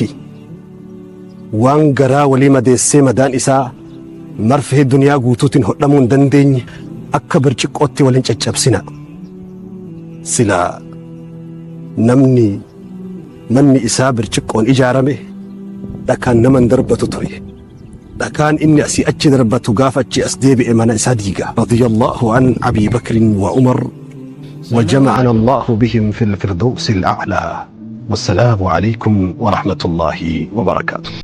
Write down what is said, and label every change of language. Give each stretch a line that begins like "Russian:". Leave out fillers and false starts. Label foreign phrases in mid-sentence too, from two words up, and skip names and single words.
Oromo: Waan garaa walii madeessee madaan isaa marfee duniyaa guutuutiin hodhamuu hin dandeenye akka birciqqootti waliin caccabsina. Silaa namni manni isaa birciqqoon ijaarame dhakaan nama hin darbatu ture. dhakaan inni asii achi darbatu gaafa achi as deebi'e mana isaa diiga.
Arabic: رضي الله عن أبي بكر وعمر وجمعنا الله بهم في الفردوس الأعلى. والسلام عليكم ورحمة الله وبركاته.